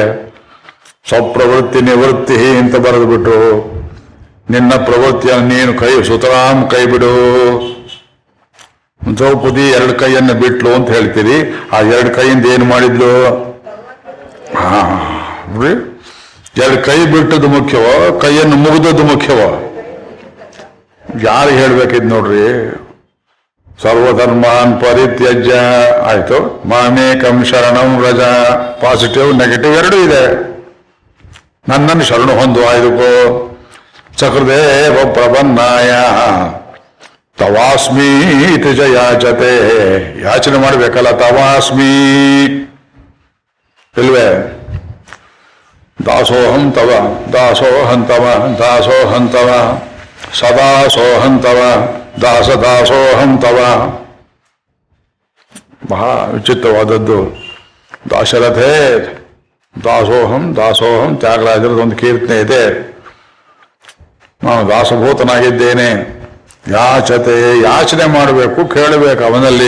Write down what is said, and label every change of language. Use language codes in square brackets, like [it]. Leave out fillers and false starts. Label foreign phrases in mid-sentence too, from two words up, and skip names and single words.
[kn] ಸ್ವಪ್ರವೃತ್ತಿ ನಿವೃತ್ತಿ ಅಂತ ಬರೆದು ಬಿಟ್ಟು ನಿನ್ನ ಪ್ರವೃತ್ತಿಯನ್ನು ನೀನು ಸುತರಾಂ ಕೈ ಬಿಡು. ದ್ರೌಪದಿ 2 ಕೈಯನ್ನು ಬಿಟ್ಲು ಅಂತ ಹೇಳ್ತೀರಿ. ಆ 2 ಕೈಯಿಂದ ಏನು ಮಾಡಿದ್ಲು? ನೋಡ್ರಿ, 2 ಕೈ ಬಿಟ್ಟದ್ದು ಮುಖ್ಯವೋ ಕೈಯನ್ನು ಮುಗಿದದ್ದು ಮುಖ್ಯವೋ? ಯಾರು ಹೇಳ್ಬೇಕಿದ್ ನೋಡ್ರಿ. [sa] ಸರ್ವಧರ್ಮಾನ್ ಪರಿತ್ಯಜ್ಯ ಆಯ್ತು, ಮಾಮೇಕಂ ಶರಣಂ ವ್ರಜ. [en] positive negative [kn] ಎರಡೂ ಇದೆ. ನನ್ನನ್ನು ಶರಣು ಹೊಂದು ಆಯ್ದುಕೋ. [sa] ಚಕ್ರದೇವ ಪ್ರಪನ್ನಾಯ ತವಾಸ್ಮಿ ತ್ರಿಜ ಯಾಚತೆ. [kn] ಯಾಚನೆ ಮಾಡ್ಬೇಕಲ್ಲ, ತವಾಸ್ಮಿ ಇಲ್ವೇ? [sa] ದಾಸೋಹಂ ತವ ದಾಸೋಹಂ ತವ ದಾಸೋಹಂ ತವ ಸದಾಸೋಹಂ ತವ ದಾಸ ದಾಸೋಹಂ ತವ. [kn] ಬಹಳ ವಿಚಿತ್ರವಾದದ್ದು. [sa] ದಾಶರಥೇ ದಾಸೋಹಂ ದಾಸೋಹಂ. [kn] ತ್ಯಾಗರಾಜರದೊಂದು ಕೀರ್ತನೆ ಇದೆ, ನಾನು ದಾಸಭೂತನಾಗಿದ್ದೇನೆ. ಯಾಚತೆ, ಯಾಚನೆ ಮಾಡಬೇಕು, ಕೇಳಬೇಕು ಅವನಲ್ಲಿ.